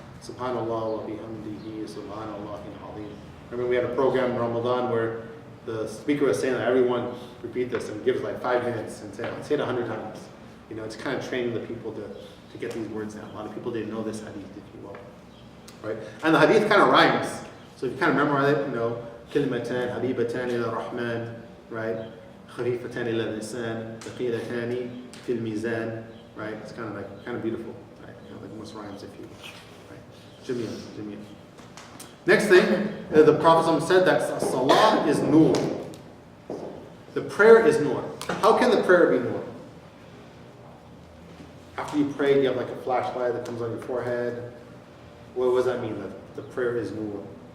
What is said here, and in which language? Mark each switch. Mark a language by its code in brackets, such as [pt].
[ar] Subhanallah wa bihamdihi, subhanallah al-azim. [en] Remember we had a program in Ramadan where the speaker was saying that everyone repeat this and give us like 5 minutes and say it 100 times. You know, it's kind of training the people to get these words down. A lot of people didn't know this hadith, if you will. Right? And the hadith kind of rhymes. So if you kind of memorize it, you know, [ar] كلمتان حبيبتان إلى الرحمن, [en] right? [ar] خفيفتان إلى اللسان ثقيلتان في الميزان, [en] right? It's kind of beautiful, right? You know, like most rhymes, if you will. Right? Jameel. Next thing, the Prophet said that salah is nur. The prayer is nur. How can the prayer be nur? After you pray, you have like a flashlight that comes on your forehead. What does that mean, that the prayer is nur?